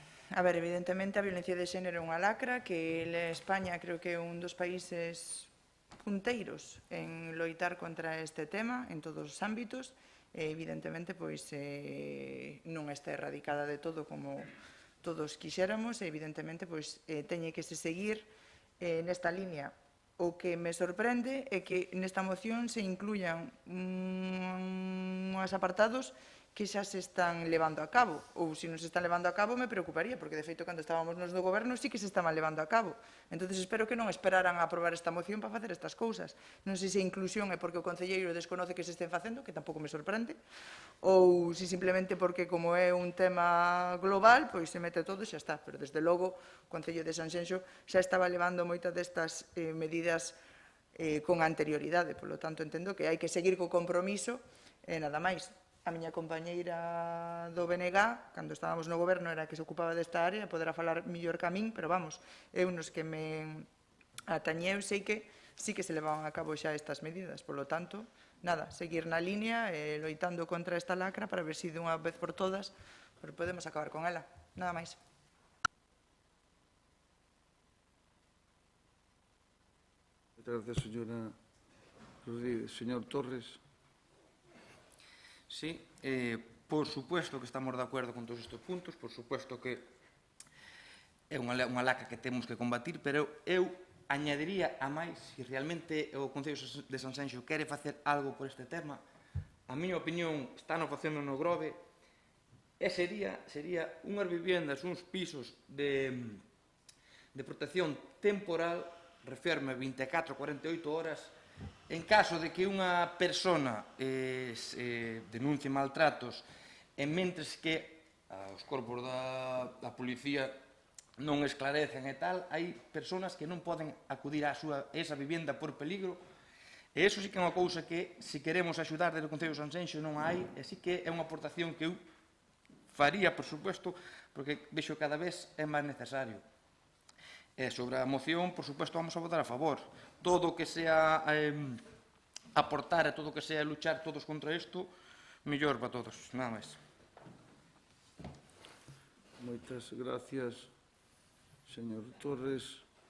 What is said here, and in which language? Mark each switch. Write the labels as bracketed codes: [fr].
[gl] A ver, evidentemente a violencia de xénero é unha lacra que España creo que é un dos países punteiros en loitar contra este tema en todos os ámbitos e evidentemente pois non está erradicada de todo como todos quixéramos e evidentemente pois teñe que se seguir nesta línea. O que me sorprende é que nesta moción se incluyan uns apartados que xa se están levando a cabo, ou se non se están levando a cabo me preocuparía, porque de feito cando estábamos nos do goberno sí que se estaban levando a cabo. Entón, espero que non esperaran a aprobar esta moción para facer estas cousas. Non sei se a inclusión é porque o concelleiro desconoce que se estén facendo, que tampouco me sorprende, ou se simplemente porque como é un tema global, pois se mete todo e xa está. Pero desde logo o Concello de Sanxenxo xa estaba levando moitas destas medidas con anterioridade. [es] Por lo tanto, [gl] entendo que hai que seguir co compromiso e nada máis. A miña compañeira do BNG, cando estábamos no goberno, era que se ocupaba desta área, poderá falar millor que a min, pero vamos, eu nos que me atañeu sei que sí que se levaban a cabo xa estas medidas. [es] Por lo tanto, [gl] nada, seguir na línea, loitando contra esta lacra para ver se de unha vez por todas podemos acabar con ela. Nada máis. [es] Muchas gracias, señora Rodríguez. Señor Torres. [gl] Sí, por supuesto que estamos de acordo con todos estes puntos, por supuesto que é unha lacra que temos que combatir, pero eu añadiría a máis, se realmente o Concello de Sanxenxo quere facer algo por este tema, a miña opinión están facendo no Grove, e sería unhas viviendas, uns pisos de protección temporal, referme 24 a 48 horas, en caso de que unha persona denuncie maltratos e mentres que os corpos da policía non esclarecen e tal, hai persoas que non poden acudir a esa vivenda por peligro e iso sí que é unha cousa que se queremos axudar desde o Concello de Sanxenxo non hai e sí que é unha aportación que eu faría, por suposto, porque vexo cada vez é máis necesario. E sobre a moción, por suposto, vamos a votar a favor. Todo o que sea aportar e todo o que sea luchar todos contra isto, mellor para todos. Nada máis. Moitas gracias, señor Torres.